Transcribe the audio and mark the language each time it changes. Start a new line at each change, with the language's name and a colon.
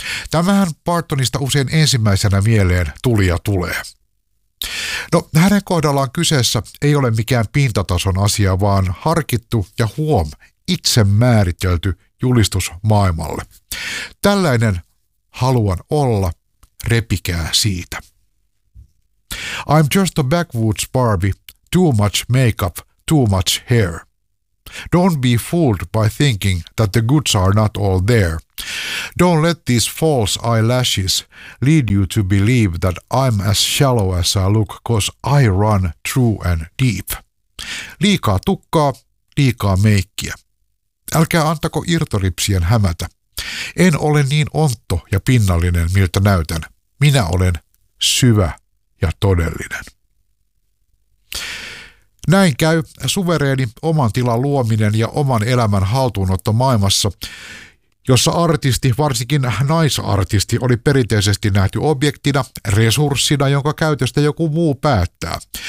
Finnish: Tämähän Partonista usein ensimmäisenä mieleen tuli ja tulee. No, hänen kohdallaan kyseessä ei ole mikään pintatason asia, vaan harkittu ja huom, itse määritelty julistus maailmalle. Tällainen haluan olla, repikää siitä.
English: I'm just a backwoods Barbie, too much makeup, too much hair. Don't be fooled by thinking that the goods are not all there. Don't let these false eyelashes lead you to believe that I'm as shallow as I look, 'cause I run true and deep.
Finnish: Liikaa tukkaa, liikaa meikkiä. Älkää antako irtolipsien hämätä. En ole niin ontto ja pinnallinen, miltä näytän. Minä olen syvä ja todellinen. Näin käy suvereeni oman tilan luominen ja oman elämän haltuunotto maailmassa, jossa artisti, varsinkin naisartisti, oli perinteisesti nähty objektina, resurssina, jonka käytöstä joku muu päättää.